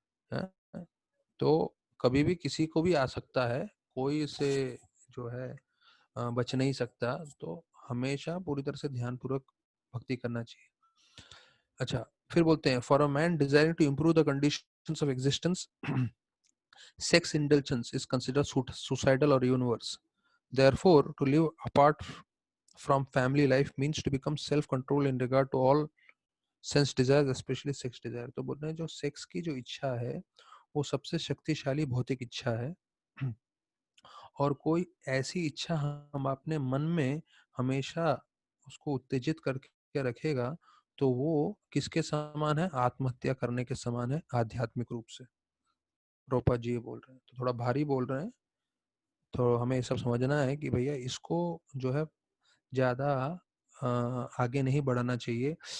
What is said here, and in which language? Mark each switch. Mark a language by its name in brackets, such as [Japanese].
[Hindi] हाँ, तो कभी भी किसी को भी आ सकता है, कोई इसे जो है बच नहीं सकता। तो हमेशा पूरी तरह से ध्यानपूर्वक भक्ति करना चाहिए। अच्छा, फिर बोलते हैं [English] For a man desiring to improve the conditions of existence, sex indulgence is considered suicidal or even worse. Therefore, to live apart from family life means to become self-controlled in regard to all sense desires, especially sex desire। [Hindi] तो बोल रहे हैं जो sex की जो इच्छा है वो सबसे शक्तिशाली भौतिक इच्छा है, और कोई ऐसी इच्छा हम अपने मन में हमेशा उसको उत्तेजित करके रखेगा तो वो किसके समान है? आत्महत्या करने के समान है आध्यात्मिक रूप से। रोपा जी ये बोल रहे हैं, तो थोड़ा भारी बोल रहे हैं, तो हमें ये सब समझना है कि भैया इसको जो है ज़्यादा आगे नहीं बढ़ाना चाहिए।